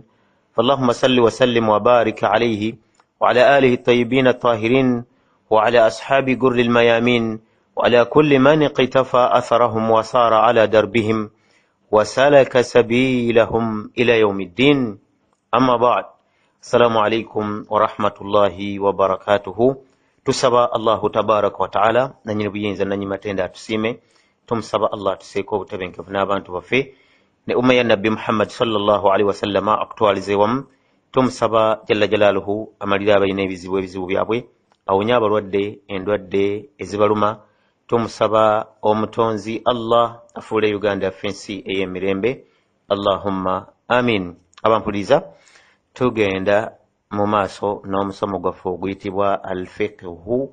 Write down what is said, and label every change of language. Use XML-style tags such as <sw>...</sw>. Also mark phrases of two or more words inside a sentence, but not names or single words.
<ar>فاللهم صل وسلم وبارك عليه وعلى آله الطيبين الطاهرين وعلى أصحاب جر الميامين وعلى كل من اقتفى أثرهم وصار على دربهم وسلك سبيلهم إلى يوم الدين. أما بعد، السلام عليكم ورحمة الله وبركاته.</ar> <lg>tusaba</lg> <ar>الله تبارك وتعالى</ar> <lg>nanyini buyinza nanyi matenda atusime. Tumusaba Allah tuseeko obutebenkevu n'abantu baffe ne umma ya nabbi Muhammad</lg> <ar>صلى الله عليه وسلم</ar> <lg>akutwalize wamu. Tumusaba</lg> <ar>جل جلاله</ar> <lg>amalira abalina ebizibu byabwe, awonye abalwadde endwadde ezibaluma. Tumusaba omutonzi Allah afuule Uganda yaffe ensi ey'emirembe.</lg> <ar>اللهم آمين.</ar> <lg>Abampuliriza, tugenda mu maaso n'omusomo gwaffe oguyitibwa alfiqhu.</lg>